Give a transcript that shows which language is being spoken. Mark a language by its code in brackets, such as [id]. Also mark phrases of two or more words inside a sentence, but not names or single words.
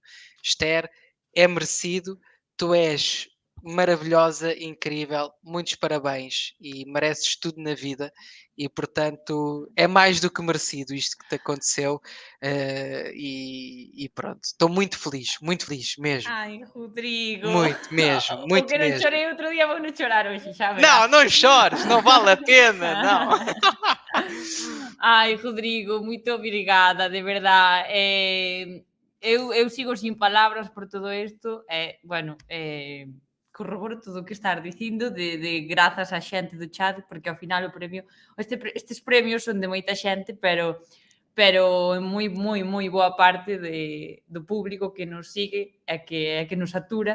[pt] Esther, é merecido, tu és maravilhosa, incrível, muitos parabéns e mereces tudo na vida e portanto é mais do que merecido isto que te aconteceu e pronto, estou muito feliz mesmo, Ai, Rodrigo. muito mesmo, O muito que [gl] non [pt] mesmo. [gl] chorei outro día vou non chorar hoxe, xa verás. [pt] Não, não chores, não vale a pena, não. [gl] Ai, Rodrigo, moito obrigada, [es] de verdad. [gl] Eu sigo sin palabras por todo isto. Corroboro todo o que estás dicindo de grazas á xente do chat, porque ao final o premio estes premios son de moita xente, pero en moi boa parte do público que nos sigue e que nos atura.